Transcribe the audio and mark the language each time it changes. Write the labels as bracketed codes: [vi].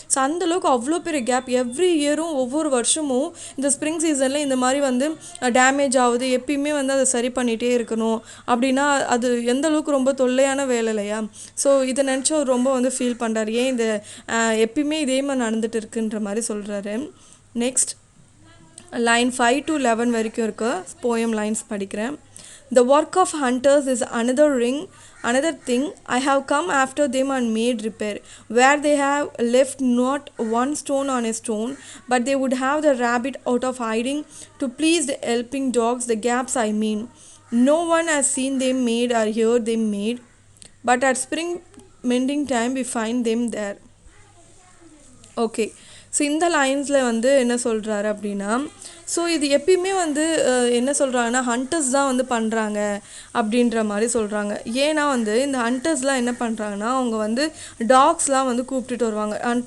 [ta] So அந்தளவுக்கு அவ்வளோ பெரிய கேப். எவ்ரி இயரும் ஒவ்வொரு வருஷமும் இந்த ஸ்ப்ரிங் சீசனில் இந்த மாதிரி வந்து டேமேஜ் ஆகுது, எப்பயுமே வந்து அதை சரி பண்ணிகிட்டே இருக்கணும் அப்படின்னா அது எந்த அளவுக்கு ரொம்ப தொல்லையான வேலை இல்லையா? ஸோ இதை நினச்சி அவர் ரொம்ப வந்து ஃபீல் பண்ணுறாரு, ஏன் இந்த எப்பயுமே இதே மாதிரி நடந்துட்டு இருக்குன்ற மாதிரி சொல்கிறாரு. நெக்ஸ்ட் லைன் 5 to 11 வரைக்கும் இருக்க போயம் லைன்ஸ் படிக்கிறேன். [en] The work of hunters is another thing. I have come after them and made repair, where they have left not one stone on a stone, but they would have the rabbit out of hiding to please the helping dogs, the gaps I mean. No one has seen them made or heard them made, but at spring mending time we find them there. [ta] Okay, so இந்த லைன்ஸில் வந்து என்ன சொல்கிறாரு அப்படின்னா, so இது எப்பயுமே வந்து என்ன சொல்கிறாங்கன்னா ஹண்டர்ஸ் தான் வந்து பண்ணுறாங்க அப்படின்ற மாதிரி சொல்கிறாங்க. ஏன்னா வந்து இந்த ஹண்டர்ஸ்லாம் என்ன பண்ணுறாங்கன்னா அவங்க வந்து டாக்ஸ்லாம் வந்து கூப்பிட்டுட்டு வருவாங்க.